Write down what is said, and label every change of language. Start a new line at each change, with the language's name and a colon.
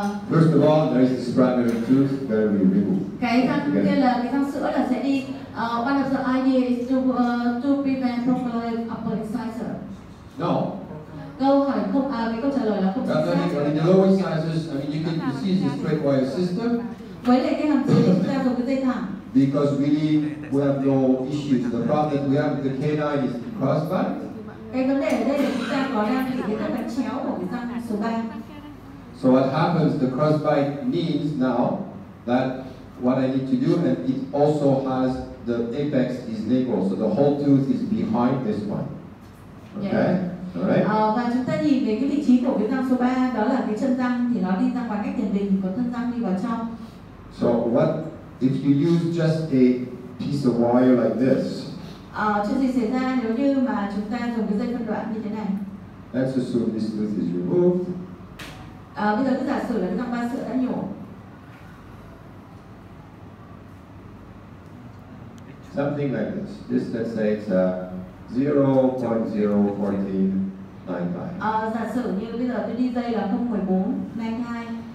English: First of all, there is this primary tooth that we remove.
Vietnamese: Cái răng kia là cái răng sữa là sẽ đi.
English: One of the idea is to prevent procline upper incisor. No.
Vietnamese: Câu hỏi không, cái câu trả lời là không chính xác.
English: In the lower incisors, I mean, you can see the straight wire system.
Vietnamese: Với lại cái hàm dưới thì chúng ta dùng cái dây thẳng.
English: Because really, we have no issues. The problem that we have with the canine is the crossbite.
Vietnamese: Cái vấn đề ở đây là chúng ta có đang bị cái tấc chéo của cái răng số 3.
English: So what happens, the crossbite means now that what I need to do, and it also has the apex is lateral, so the whole tooth is behind this one. Okay? All right?
Vietnamese: Và chúng ta nhìn về cái vị trí của cái răng số 3, đó là cái chân răng thì nó đi ra ngoài cách tiền đình, còn thân răng đi vào trong.
English: So what if you use just a piece of wire like this?
Vietnamese: Chuyện gì xảy ra nếu như mà chúng ta dùng cái dây phân đoạn như thế này?
English: Let's assume this tooth is removed.
Vietnamese: Bây giờ cứ giả sử là cái răng 3 sữa đã nhổ.
English: Something like this. This, let's say it's 0.01495.
Vietnamese: Giả sử như bây giờ tôi đi dây là 0.14 92.